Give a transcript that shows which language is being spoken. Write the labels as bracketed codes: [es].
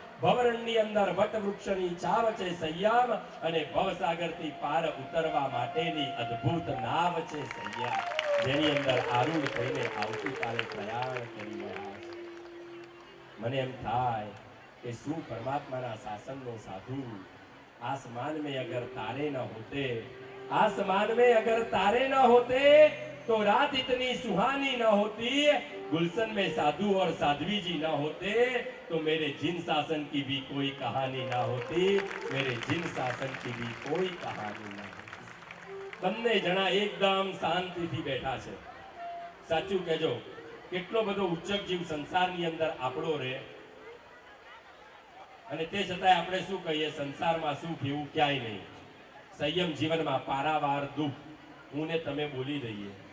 [gu] ભવરણની અંદર વટવૃક્ષની છાવ છે સંયમ. અને ભવસાગરથી પાર ઉતરવા માટેની અદ્ભુત નાવ છે સંયમ, જેની અંદર આરૂઢ થઈને આવતીકાલે પ્રયાણ કરી રહ્યા છે. મને એમ થાય कि શું પરમાત્માના શાસનનો સાધુ. [hi] आसमान में अगर तारे न होते, आसमान में अगर तारे न होते तो रात इतनी सुहानी न होती. गुलशन में साधु और साध्वी जी न होते तो मेरे जिन शासन की भी कोई कहानी न होती. मेरे जिन शासन की भी कोई कहानी न होती. [gu] બંને જણા એકદમ શાંતિથી બેઠા છે. સાચું કહેજો, કેટલો બધો ઉચ્ચક જીવ સંસારની અંદર આપણો રહે, અને તે છતાંય આપણે શું કહીએ, સંસારમાં સુખ એવું ક્યાંય નહીં. સંયમ જીવનમાં પારાવાર દુઃખ હું ને તમે બોલી દઈએ.